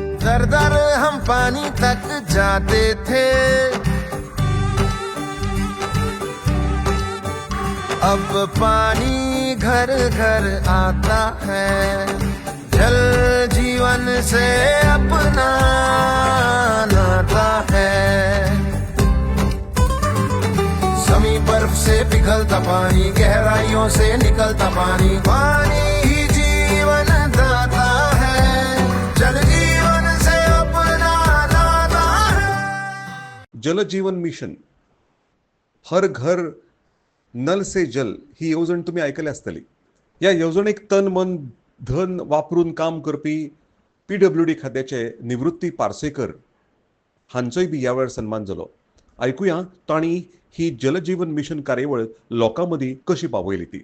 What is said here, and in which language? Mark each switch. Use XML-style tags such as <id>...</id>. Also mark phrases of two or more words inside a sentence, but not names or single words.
<hi>दर दर हम पानी तक जाते थे, अब पानी घर घर आता है। जल जीवन से अपना नाता है। जमी बर्फ से पिघलता पानी, गहराइयों से निकलता पानी, पानी ही जीवन दाता है। जल जीवन से अपना नाता है।</hi> <kok>जल जीवन मिशन, हर घर नल से जल ही येवजण तुम्ही ऐकली आसतली. या येवजणेक तन मन धन वापरून काम करपी PWD खात्याचे निवृत्ती पार्सेकर हांचोय बी ह्या वेळार सन्मान जालो. ऐकुया तांणी ही जलजीवन मिशन कार्यावळ लोकां मदीं कशी पावयली ती.</kok>